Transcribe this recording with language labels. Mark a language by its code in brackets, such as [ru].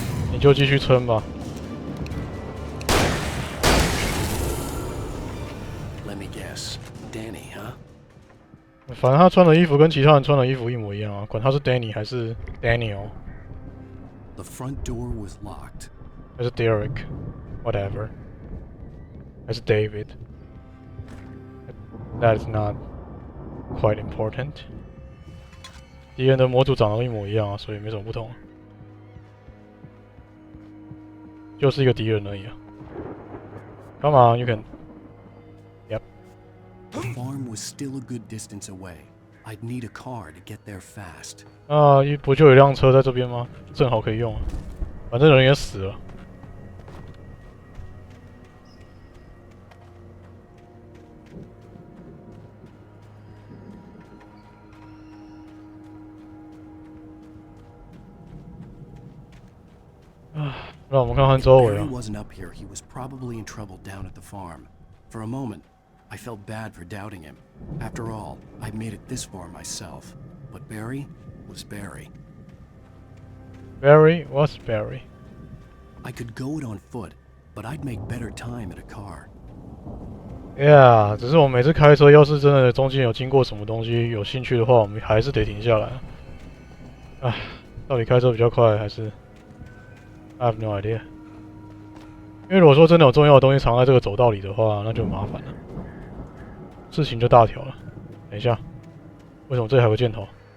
[zh] 你就继续撑吧。 [en] Let me guess, Danny, huh? [zh] 反正他穿的衣服跟其他人穿的衣服一模一样啊，管他是 Danny 还是 Daniel。 [en] The front door was locked. [zh] 还是 Derek, whatever. 还是 David. [en] That is not quite important. [zh] 敌人的模组长得一模一样啊，所以没什么不同。就是一个敌人而已啊。 [en] Come on, you can. Yep. The farm was still a good distance away. I'd need a car to get there fast. [zh] 啊，不就有一辆车在这边吗？正好可以用啊。反正人也死了。啊。让我们看看周围啊。 [en] If Barry wasn't up here, he was probably in trouble down at the farm. For a moment, I felt bad for doubting him. After all, I'd made it this far myself. But Barry was Barry. Barry was Barry. I could go it on foot, but I'd make better time in a car. [zh] Yeah， 只是我每次开车，要是真的中间有经过什么东西有兴趣的话，我们还是得停下来。唉，到底开车比较快还是？ [en] I have no idea。 [zh] 因为如果说真的有重要的东西藏在这个走道里的话，那就麻烦了，事情就大条了。等一下，为什么这里还有个箭头？